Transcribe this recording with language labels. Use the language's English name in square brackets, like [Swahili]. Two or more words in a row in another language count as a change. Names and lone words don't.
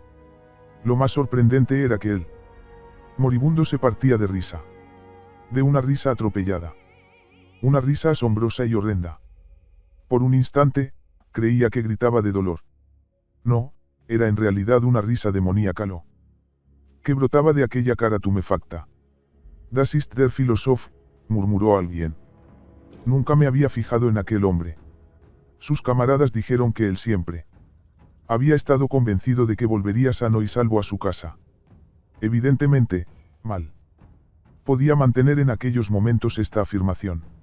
[Spanish] Lo más sorprendente era que él, moribundo, se partía de risa. De una risa atropellada. Una risa asombrosa y horrenda. Por un instante, creía que gritaba de dolor. No, era en realidad una risa demoníaca que brotaba de aquella cara tumefacta. [German] Das ist der Philosoph, [Spanish] murmuró alguien. Nunca me había fijado en aquel hombre. Sus camaradas dijeron que él siempre había estado convencido de que volvería sano y salvo a su casa. Evidentemente, mal podía mantener en aquellos momentos esta afirmación.